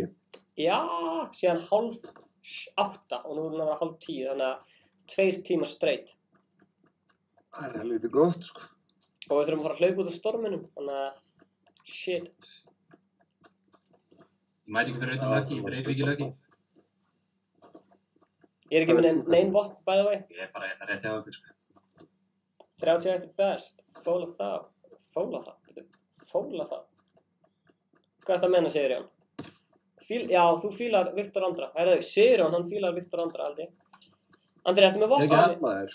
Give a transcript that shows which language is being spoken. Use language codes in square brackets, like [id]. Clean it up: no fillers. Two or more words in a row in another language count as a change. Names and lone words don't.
[is] Já, síðan 7:30 og nú er hann að vera 9:30, þannig að 2 tímar straight. Það er helviti gott, sko. Og við þurfum að fara að hlaupa út af storminum, þannig að... Shit. Ég mæti ekki fyrir utan Lucky, ég dreif ekki Lucky. Ég er ekki með neinn vopn, [en] by the way. [is] Ég er bara hérna rétt hjá okkur, sko. 31 er best. Fóla það. Fóla það? Fóla það? Hvað er það að menna, Sigurjón? Já, þú fílar Viktor Andra. Herðu, Sigurjón, hann fílar Viktor Andra, Aldi. Andri, ertu með vopn? Ég er maður.